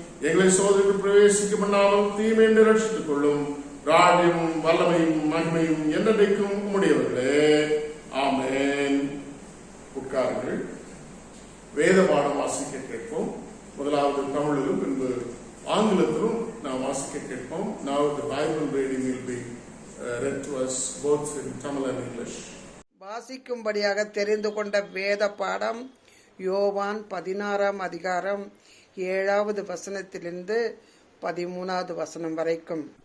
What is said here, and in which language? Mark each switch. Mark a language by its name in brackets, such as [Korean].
[Tamil] எங்களை சோதனைக்கு பிரவேசிக்க பண்ணாமல் தீமை என்று ரட்சித்துக் கொள்ளும். ராஜ்யமும் வல்லமையும் மகிமையும் என்றைக்கும் உம்முடையவர்களே. ஆமென். உட்காருங்கள். வேத பாடம் வாசிக்க கேட்போம். முதலாவது தமிழிலும் பின்பு ஆங்கிலத்திலும் நாம் வாசிக்க கேட்போம். [English] Now the Bible reading will be read to us both in Tamil and English. [Tamil] வாசிக்கும்படியாக தெரிந்து கொண்ட வேத பாடம் யோவான் 16ஆம் அதிகாரம் 7வது வசனத்திலிருந்து 13வது வசனம் வரைக்கும்.